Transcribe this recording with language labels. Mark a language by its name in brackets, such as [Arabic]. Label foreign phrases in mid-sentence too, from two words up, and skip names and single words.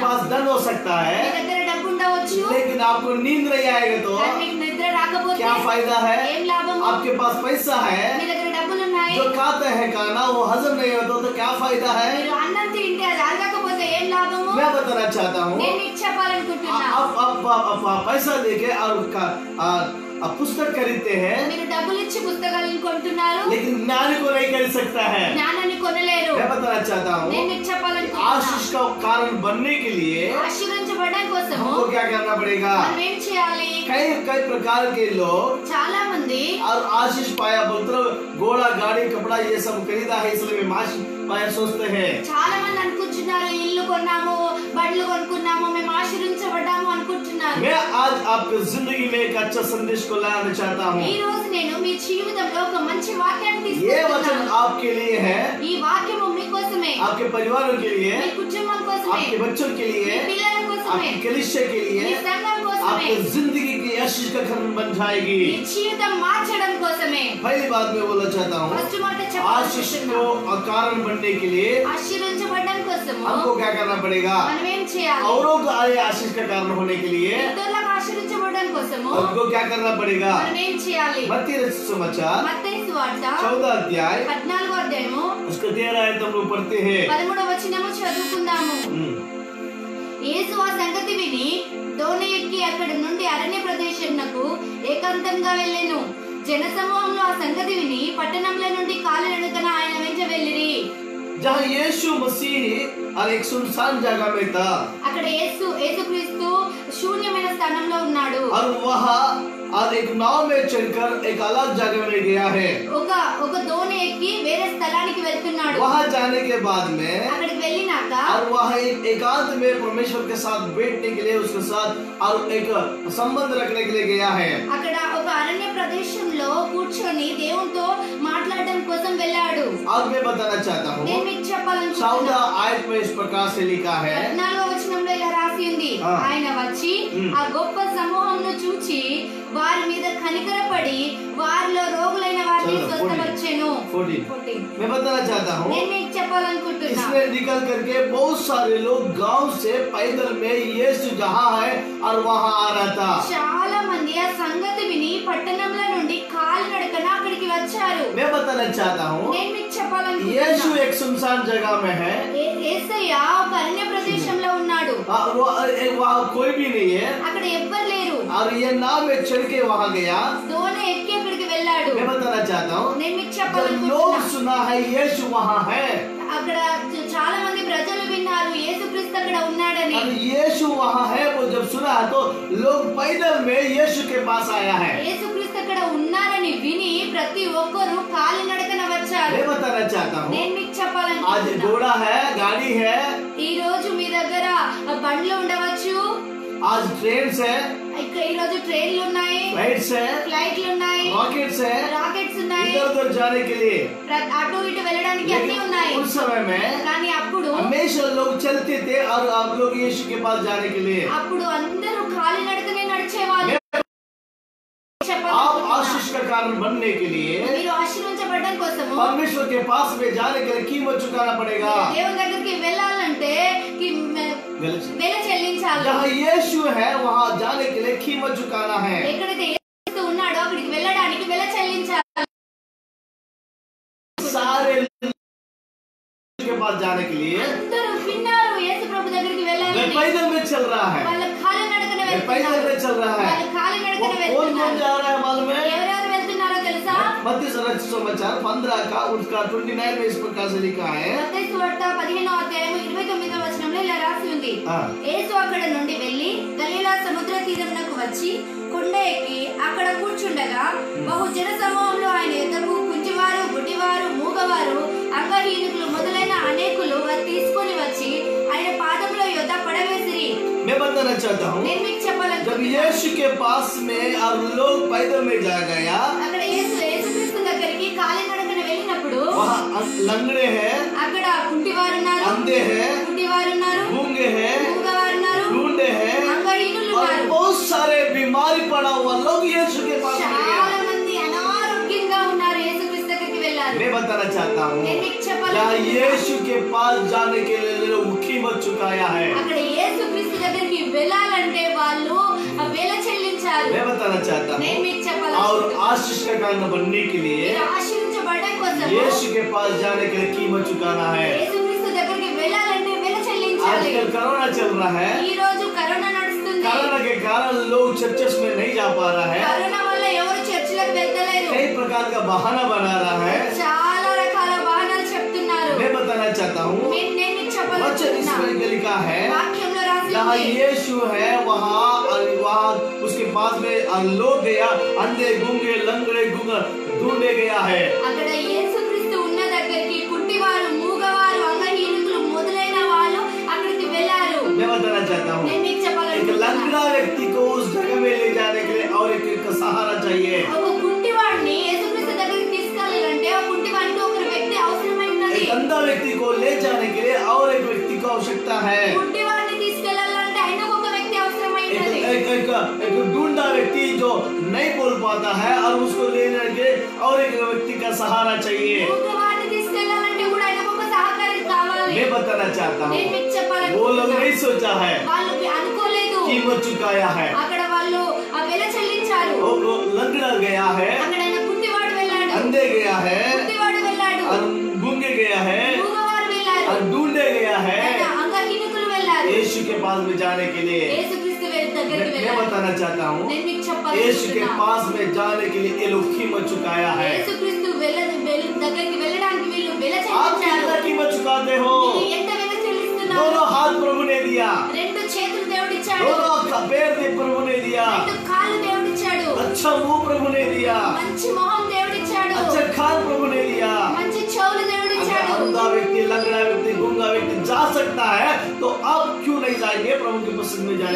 [Hindi] पास धन हो सकता [Telugu] మీ [Hindi] है, [Telugu] దగ్గర డబ్బు ఉండవచ్చు, [Hindi] लेकिन आपको नींद नहीं आएगा तो [Telugu] కానీ మీకు నిద్ర రాకపోతే [Hindi] क्या फायदा है? [Telugu] ఏం లాభము? [Hindi] आपके पास पैसा है, [Telugu] మీ దగ్గర డబ్బులు ఉన్నాయి, [Hindi] जो खाता है खाना वो हजम नहीं होता तो क्या फायदा है? [Telugu] మీరు అన్నం తింటే అది అరగకపోతే ఏం లాభము? [Hindi] मैं बताना चाहता हूँ, [Telugu] నేను మీకు చెప్పాలనుకుంటున్నా, [Hindi] आप पैसा देके और पुस्तक खरीदते हैं, [Telugu] మీరు డబ్బులు ఇచ్చి పుస్తకాలను కొంటున్నారు, [Hindi] लेकिन ज्ञान को नहीं खरीद सकता है। [Telugu] జ్ఞానాన్ని కొనలేరు। [Hindi] मैं बताना चाहता [Telugu] నేను [Hindi] हूँ, [Telugu] మీకు చెప్పాలనుకుంటున్నా, [Hindi] आशीष का कारण बनने के लिए [Telugu] ఆశీర్వదించబడడం కోసము [Hindi] हमको क्या करना पड़ेगा? [Telugu] మనం ఏం చేయాలి? [Hindi] कई प्रकार के लोग [Telugu] చాలా మంది [Hindi] और आशीष पाया मतलब घोड़ा गाड़ी कपड़ा ये सब खरीदा है इसलिए मैं आशीष पाया सोचते हैं। [Telugu] చాలా మంది అనుకుంటున్నారు ఇల్లు కొన్నాము, బండ్లు కొనుక్కున్నాము, మేము ఆశీర్వదించబడ్డాము అనుకుంటున్నారు। [Hindi] मैं आज आपकी जिंदगी में एक अच्छा संदेश को लाना चाहता हूँ। [Telugu] ఈ రోజు నేను మీ జీవితంలో ఒక మంచి వాక్యాన్ని [Hindi] ये वचन [Telugu] తీసుకుంటున్నాను। [Hindi] आपके लिए है, [Telugu] ఈ వాక్యము మీకోసమే, [Hindi] आपके परिवारों के लिए, [Telugu] మీ కుటుంబం కోసమే, [Hindi] आपके बच्चों के [Telugu] మీ [Hindi] लिए, [Telugu] పిల్లల కోసమే, [Hindi] आपके कलीसिया के [Telugu] మీ [Hindi] लिए, [Telugu] సంఘం కోసమే, [Hindi] आपकी जिंदगी की आशीष का कारण बन जाएगी। [Telugu] మీ జీవితం మార్చడం కోసమే। [Hindi] पहली बात मैं बोलना चाहता हूँ, [Telugu] ఫస్ట్ మాట [Hindi] आशीष [Telugu] చెప్పాలనుకుంటున్నా, [Hindi] को कारण बनने के लिए [Telugu] ఆశీర్వదించబడడం కోసము [Hindi] हमको क्या करना पड़ेगा? [Telugu] మనం ఏం చేయాలి? [Hindi] औरों को आशीष का कारण होने के लिए [Telugu] ఇతరులకు ఆశీర్వదించబడడం కోసము [Hindi] हमको क्या करना पड़ेगा? [Telugu] మనం ఏం చేయాలి? [Hindi] मत्ती रचित समाचार [Telugu] మత్తయి సువార్త [Hindi] 14 अध्याय [Telugu] 14వ అధ్యాయము [Hindi] उसका 13 आयत हम लोग पढ़ते हैं। [Telugu] 13వ వచనము చదువుకుందాము। యేసు ఆ సంగతి విని దోణి ఎక్కి అక్కడి నుండి అరణ్య ప్రదేశమునకు ఏకాంతంగా వెళ్ళెను। జనసమూహంలో ఆ సంగతి విని పట్టణంలో నుండి కాలినడకన ఆయన వెంట వెళ్ళిరి। [Hindi] जहाँ यीशु मसीह और एक सुनसान जगह में था [Telugu] అక్కడ యేసుక్రీస్తు శూన్యమైన స్థానంలో ఉన్నాడు। [Hindi] और वहाँ और एक नाव में चढ़कर एक अलग जगह में गया है। [Telugu] ఒక దోణి ఎక్కి వేరే స్థలానికి వెళ్తున్నాడు। [Hindi] वहाँ जाने के बाद में [Telugu] అక్కడికి వెళ్ళినాక [Hindi] और वहाँ एक एकांत में परमेश्वर के साथ बैठने के लिए उसके साथ और एक संबंध रखने के लिए गया है। [Telugu] అక్కడ ఒక అరణ్య ప్రదేశంలో కూర్చొని దేవునితో మాట్లాడడం కోసం వెళ్ళాడు। [Hindi] और मैं बताना चाहता हूँ, [Telugu] నేను మీకు చెప్పాలనుకుంటున్నాను। [Hindi] 14 आयत में इस प्रकार से लिखा है, [Telugu] 14వ వచనంలో ఇలా రాసి ఉంది, ఆయన వచ్చి ఆ గొప్ప సమూహంను చూచి వారి మీద కనికరపడి వారిలో రోగులైన వారిని స్వస్థపరిచెను। [Hindi] 14 मैं बताना चाहता हूँ, [Telugu] నేను మీకు చెప్పాలనుకుంటున్నా, [Hindi] इसमें निकल करके बहुत सारे लोग गांव से पैदल में यीशु जहाँ है और वहाँ आ रहा था। [Telugu] చాలా మంది ఆ సంగతి విని పట్టణంలో నుండి కాలినడకన అక్కడికి వచ్చారు। [Hindi] मैं बताना चाहता हूँ, [Telugu] నేను మీకు చెప్పాలనుకుంటున్నా, [Hindi] यीशु एक सुनसान जगह में है, [Telugu] యేసయ్య ఒక అరణ్య ప్రదేశంలో ఉన్నాడు। [Hindi] वहाँ कोई भी नहीं है [Telugu] అక్కడ ఎవ్వరు లేరు। [Hindi] और ये नाव में चढ़ के वहाँ गया। [Telugu] దోణి ఎక్కి అక్కడికి వెళ్ళాడు। [Hindi] मैं बताना चाहता हूँ, [Telugu] నేను మీకు [Hindi] जब [Telugu] చెప్పాలనుకుంటున్నా, [Hindi] लोग सुना है यीशु वहाँ है, [Telugu] అక్కడ చాలా మంది ప్రజలు విన్నారు యేసుక్రీస్తు అక్కడ ఉన్నాడని। [Hindi] और यीशु वहाँ है वो जब सुना तो लोग पैदल में यीशु के पास आया है। [Telugu] యేసుక్రీస్తు అక్కడ ఉన్నారని విని ప్రతి ఒక్కరు కాలినడకన వచ్చారు। [Hindi] मैं बताना चाहता हूँ, [Telugu] నేను మీకు [Hindi] आज [Telugu] చెప్పాలనుకుంటున్నా, [Hindi] घोड़ा है, गाड़ी है, [Telugu] ఈ రోజు మీ దగ్గర బండ్లు ఉండవచ్చు, [Hindi] आज ट्रेन है, [Telugu] ఇక్కడ ఈ రోజు ట్రైన్లు ఉన్నాయి, [Hindi] फ्लाइट्स है, [Telugu] ఫ్లైట్లు ఉన్నాయి, [Hindi] रॉकेट्स है, [Telugu] రాకెట్స్ ఉన్నాయి, [Hindi] इधर उधर जाने के लिए। [Telugu] అటు ఇటు వెళ్ళడానికి అన్ని [Hindi] लेकिन [Telugu] ఉన్నాయి। [Hindi] उस समय में [Telugu] కానీ అప్పుడు [Hindi] हमेशा लोग चलते थे और आप लोग यीशु के पास जाने के लिए। [Telugu] అప్పుడు అందరూ కాలినడకనే నడిచేవాళ్ళు। [Hindi] आप आशीष का कारण बनने के लिए [Telugu] మీరు ఆశీర్వదించబడడం కోసము [Hindi] परमेश्वर के पास में जाने के लिए कीमत चुकाना पड़ेगा। [Telugu] దేవుని దగ్గరికి వెళ్ళాలంటే వెల చెల్లించాలి। [Hindi] जहाँ यीशु है वहाँ जाने के लिए कीमत चुकाना है। [Telugu] ఎక్కడైతే యేసు ఉన్నాడో అక్కడికి వెళ్ళడానికి వెల చెల్లించాలి। [Hindi] सारे के पास जाने के लिए [Telugu] అందరూ విన్నారు యేసు ప్రభు దగ్గరికి వెళ్ళాలని। [Hindi] पैदल में चल रहा है, [Telugu] వాళ్ళ కాలినడకన [Hindi] पैदल [Telugu] వెళ్తున్నారు। [Hindi] में चल रहा है। [Telugu] వాళ్ళ కాలినడకన [Hindi] कौन [Telugu] వెళ్తున్నారు। [Hindi] जा रहा है मालूम है? [Telugu] ఎవరెవరు వెళ్తున్నారో తెలుసా? [Hindi] मत्ती समाचार 15 का उसका 29 में इस प्रकार से लिखा है। [Telugu] మత్తయి సువార్త 15వ అధ్యాయం 29వ వచనంలో ఇలా రాసి ఉంది, యేసు అక్కడ నుండి వెళ్లి గలిలయ సముద్ర తీరమునకు వచ్చి కొండ ఎక్కి అక్కడ కూర్చుండగా బహు జన సమూహంలో ఆయన ఎదుగు కుంటివారు, గుడ్డివారు, మూగవారు, అంగహీనులు మొదలైన అనేకులు తీసుకొని వచ్చి ఆయన పాదముల యొద్ద పడవేసిరి। [Hindi] मैं बताना चाहता हूँ, [Telugu] నేను మీకు [Hindi] जब [Telugu] చెప్పాలనుకుంటున్నా, [Hindi] यीशु के पास में और लोग पैदल में जा गया, [Telugu] అక్కడ యేసుక్రీస్తు దగ్గరికి కాలినడకన వెళ్ళినప్పుడు [Hindi] वहाँ लंगड़े हैं, [Telugu] అక్కడ కుంటివారు ఉన్నారు, [Hindi] अंधे हैं, [Telugu] గుడ్డివారు ఉన్నారు, [Hindi] गूंगे हैं, [Telugu] మూగవారు ఉన్నారు, [Hindi] ढूंढे हैं [Telugu] అంగహీనులు [Hindi] और [Telugu] ఉన్నారు। [Hindi] बहुत सारे बीमारी पड़ा हुआ लोग यीशु के पास में गए। [Telugu] చాలా మంది అనారోగ్యంగా ఉన్నారు, యేసుక్రీస్తు దగ్గరికి వెళ్ళారు। [Hindi] मैं बताना चाहता हूँ, [Telugu] నేను మీకు [Hindi] जहाँ [Telugu] చెప్పాలనుకుంటున్నా, [Hindi] यीशु के पास जाने के लिए लोग कीमत चुकाया है। [Telugu] అక్కడ యేసుక్రీస్తు దగ్గరికి వెళ్ళాలంటే వాళ్ళు వెల చెల్లించారు। [Hindi] मैं बताना चाहता हूँ, [Telugu] నేను మీకు [Hindi] और [Telugu] చెప్పాలనుకుంటున్నా, [Hindi] आशीष का कारण बनने के लिए [Telugu] మీరు ఆశీర్వదించబడడం కోసం [Hindi] यीशु के पास जाने के लिए कीमत चुकाना है। [Telugu] యేసుక్రీస్తు దగ్గరికి వెళ్ళాలంటే వెల చెల్లించాలి। [Hindi] आजकल कोरोना चल रहा है, [Telugu] ఈ రోజు కరోనా నడుస్తుంది। [Hindi] कोरोना के कारण लोग चर्चेस में नहीं जा पा रहा है, [Telugu] కరోనా వల్ల ఎవరు చర్చిలకు వెళ్తలేరు, [Hindi] कई प्रकार का बहाना बना रहा है। [Telugu] చాలా రకాల బహానాలు చెప్తున్నారు। [Hindi] मैं बताना चाहता हूँ, [Telugu] నేను మీకు [Hindi] वचन [Telugu] చెప్పాలనుకుంటున్నా, [Hindi] इसमें लिखा है, [Telugu] వాక్యంలో రాసి [Hindi] जहाँ [Telugu] ఉంది, [Hindi] यीशु है वहाँ उसके पास में लोग गया, अंधे गूंगे लंगड़े गूंगा ढूंढे गया है। [Telugu] అక్కడ యేసుక్రీస్తు ఉన్న దగ్గరికి కుంటివారు, మూగవారు, అంగహీనులు మొదలైన వాళ్ళు అక్కడికి వెళ్ళారు। [Hindi] मैं बताना चाहता हूँ, [Telugu] నేను మీకు [Hindi] एक [Telugu] చెప్పాలనుకుంటున్నా, [Hindi] लंगड़ा व्यक्ति को उस जगह में ले जाने के लिए और एक सहारा चाहिए। [Telugu] ఒక కుంటివాడిని యేసుక్రీస్తు దగ్గరికి తీసుకెళ్ళాలంటే ఆ కుంటివాడికి ఒక వ్యక్తి అవసరమై ఉన్నది। [Hindi] एक अंधा व्यक्ति को ले जाने के लिए और एक व्यक्ति को आवश्यकता है। [Telugu] కుంటివాడిని తీసుకెళ్ళాలంటే ఆయనకు ఒక వ్యక్తి అవసరమై ఉన్నది। [Hindi] एक ढूंढा व्यक्ति जो नहीं बोल पाता है और उसको लेने के और एक व्यक्ति का सहारा चाहिए। [Telugu] మూగవాడిని తీసుకెళ్ళాలంటే కూడా ఆయనకు ఒక సహకారి కావాలి। [Hindi] मैं बताना चाहता हूँ, [Telugu] నేను మీకు [Hindi] वो लोग [Telugu] చెప్పాలనుకుంటున్నా, [Hindi] नहीं सोचा है, [Telugu] వాళ్ళు అనుకోలేదు, [Hindi] कीमत चुकाया है। [Telugu] అక్కడ వాళ్ళు ఆ వెల చెల్లించారు। [Hindi] वो लंगड़ा गया है, [Telugu] అక్కడ ఆయన కుంటివాడు వెళ్ళాడు, [Hindi] अंधे गया है, [Telugu] కుంటివాడు వెళ్ళాడు, [Hindi] और गूंगे गया है, [Telugu] మూగవారు వెళ్ళారు, [Hindi] और ढूंढे गया है [Telugu] అంగహీనులు వెళ్ళారు। [Hindi] यीशु के पास में जाने के लिए। [Telugu] యేసుక్రీస్తు దగ్గరికి [Hindi] मैं [Telugu] వెళ్ళారు। [Hindi] बताना चाहता हूँ, [Telugu] నేను మీకు [Hindi] यीशु के [Telugu] చెప్పాలనుకుంటున్నా, [Hindi] पास में जाने के लिए ये लोग कीमत चुकाया है। [Telugu] యేసుక్రీస్తు దగ్గరికి వెళ్ళడానికి వీళ్ళు వెల [Hindi] आप [Telugu] చెల్లించారు। [Hindi] कितना कीमत चुकाते हो? [Telugu] మీరు ఎంత వెల చెల్లిస్తున్నారు? [Hindi] दोनों हाथ प्रभु ने दिया, [Telugu] రెండు చేతులు దేవుడిచ్చాడు, [Hindi] दोनों पैर प्रभु ने दिया, [Telugu] రెండు కాళ్ళు దేవుడిచ్చాడు। [Hindi] अच्छा अच्छा मुंह प्रभु ने दिया, [Telugu] మంచి మొహం దేవుడిచ్చాడు, [Hindi] अच्छा कान प्रभु ने दिया। [Telugu] మంచి చెవులు దేవుడిచ్చాడు. [Hindi] अगर अंधा व्यक्ति, लंगड़ा व्यक्ति, गूंगा व्यक्ति जा सकता है तो आप क्यों नहीं जाएंगे प्रभु की पसंद में जाने के?